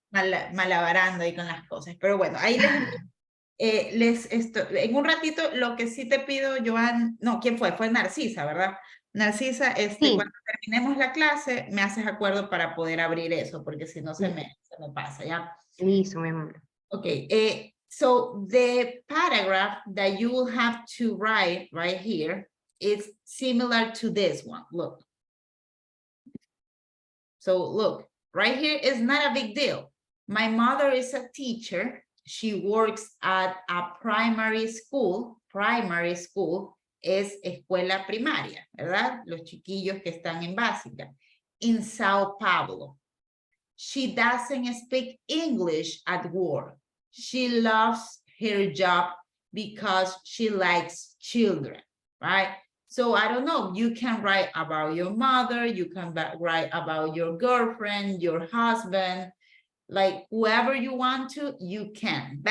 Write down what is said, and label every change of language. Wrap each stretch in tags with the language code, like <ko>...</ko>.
<es>Malabarando ahí con las cosas. Pero bueno, ahí en un ratito lo que sí te pido, Joan, no, ¿quién fue? Fue Narcisa, ¿verdad? Narcisa, sí. Cuando terminemos la clase, me haces acuerdo para poder abrir eso, porque si no se me pasa, ¿ya? Listo, mi amor.</es> <en>Ok, so the paragraph that you will have to write right here is similar to this one, look. So look, right here is not a big deal. My mother is a teacher. She works at a primary school.</en> <es>Primary school es escuela primaria, ¿verdad? Los chiquillos que están en básica.</es> <en>In Sao Paulo. She doesn't speak English at work. She loves her job because she likes children, right? So I don't know, you can write about your mother, you can write about your girlfriend, your husband, like whoever you want to, you can.</en>